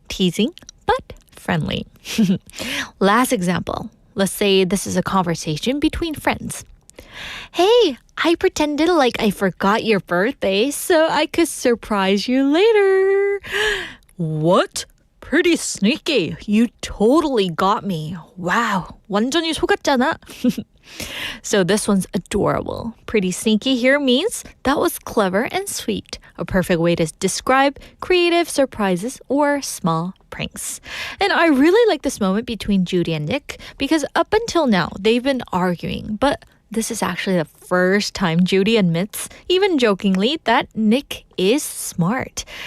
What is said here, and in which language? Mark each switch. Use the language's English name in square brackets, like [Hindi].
[English] Teasing, but friendly. Last example. Let's say this is a conversation between friends. Hey, I pretended like I forgot your birthday so I could surprise you later. What? Pretty sneaky. You totally got me. [Korean] Wow, 완전히 속았잖아. [English] So this one's adorable. Pretty sneaky here means that was clever and sweet. A perfect way to describe creative surprises or small pranks. And I really like this moment between Judy and Nick because up until now, they've been arguing. But this is actually the first time Judy admits, even jokingly, that Nick is smart.